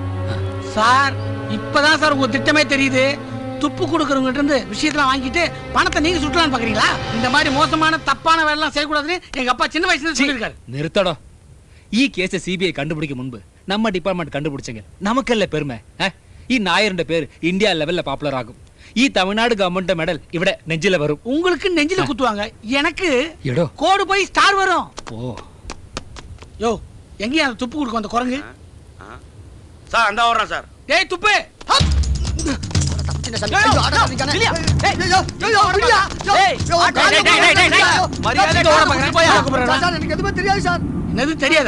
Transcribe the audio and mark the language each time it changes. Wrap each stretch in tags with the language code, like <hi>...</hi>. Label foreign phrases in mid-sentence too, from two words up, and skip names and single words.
<ta>சார். இப்பதான் சார் உங்க திட்டமே தெரியுது. துப்பு கொடுக்கறவங்க இருந்து விஷயத்தெல்லாம் வாங்கிட்டு பணத்தை நீங்க சுட்டலான்னு பாக்குறீங்களா? இந்த மாதிரி மோசமான தப்பான வேலை எல்லாம் செய்யக்கூடாதுன்னு எங்க அப்பா சின்ன வயசுல சொல்லியிருக்காரு.</ta> <ml>நிறுத்தடோ.</ml> <ta>கேஸை சிபிஐ கண்டுபிடிக்க முன்பு நம்ம டிபார்ட்மெண்ட் கண்டுபிடிச்சங்க, நமக்கு இல்ல பெருமை.</ta> <ml>ഈ നായരുടെ പേര് ഇന്ത്യ ലെവലിൽ പോപ്പുലർ ആകും. ഈ തമിഴ്നാട് ഗവൺമെന്റ് മെഡൽ ഇവിടെ നെഞ്ചില വരും.</ml> <ta>உங்களுக்கு நெஞ்சில குத்துவாங்க, எனக்கு</ta> <ml>எடோ</ml> <ta>கோடு போய் ஸ்டார் வரும். ஓ யோ எங்கயா துப்பு கொடுக்கும் அந்த குரங்கு? சார் அந்த வர்றேன் சார். டேய் துப்பு. என்னது தெரியாதா?</ta>